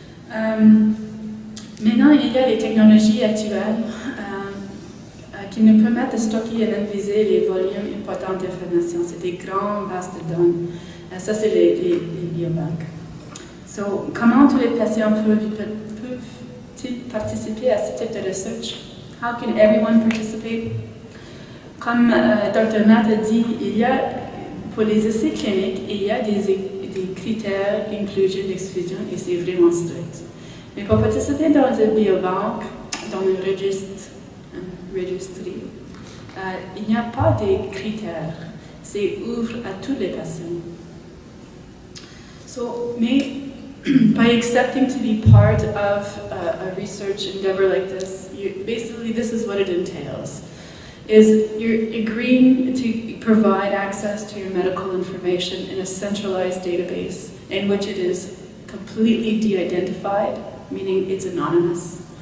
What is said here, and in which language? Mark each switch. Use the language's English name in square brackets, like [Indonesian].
[French] Maintenant, il y a les technologies actuelles qui nous permettent de stocker et d'analyser les volumes importants d'informations. C'est des grands bases de données. Ça, c'est les biobanques. So, comment tous les patients peuvent-ils participer à ce type de recherche? [English] How can everyone participate? [French] Comme Dr. Matt a dit, il y a, pour les essais cliniques, il y a des critères d'inclusion et d'exclusion et c'est vraiment strict. Mais pour participer dans une biobanque, dans un registre, il n'y a pas de critères. C'est ouvert à tous les patients. [English] So, by accepting to be part of a research endeavor like this, basically this is what it entails. Is you're agreeing to provide access to your medical information in a centralized database in which it is completely de-identified, meaning it's anonymous.